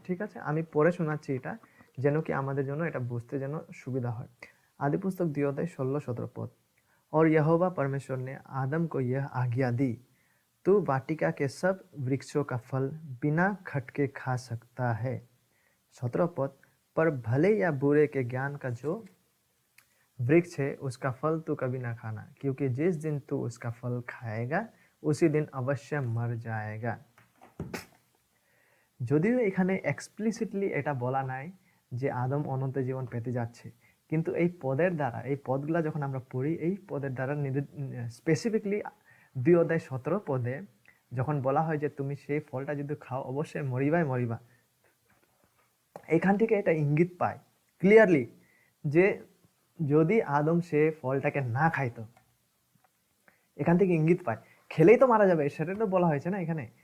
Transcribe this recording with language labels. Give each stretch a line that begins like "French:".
Bangla: ঠিক আছে, আমি পড়ে শোনাচ্ছি এটা, যেন কি আমাদের জন্য এটা বুঝতে যেন সুবিधा হয়।
Hindi: आदि पुस्तक 2 अध्याय 16-17 पद। और यहोवा परमेश्वर ने आदम को यह आज्ञा दी, तू वाटिका के सब वृक्षों का फल बिना खटके खा सकता है। 17 पद। पर भले या बुरे के ज्ञान का जो वृक्ष है उसका फल तू कभी ना खाना, क्योंकि जिस दिन तू उसका फल खाएगा उसी दिन अवश्य मर जाएगा।
Bangla: যদিও এখানে এক্সপ্লিসিটলি এটা বলা নাই যে আদম অনন্ত জীবন পেতে যাচ্ছে, কিন্তু এই পদের দ্বারা, এই পদগুলা যখন আমরা পড়ি, এই পদের দ্বারা স্পেসিফিকলি 2 অধ্যায় 17 পদে যখন বলা হয় যে তুমি সেই ফলটা যদি খাও অবশ্যই মরিবা, এখান থেকে এটা ইঙ্গিত পায় ক্লিয়ারলি যে যদি আদম সে ফলটাকে না খাইতো, এখান থেকে ইঙ্গিত পায় খেলেই তো মারা যাবে, সেটা তো বলা হয়েছে না এখানে।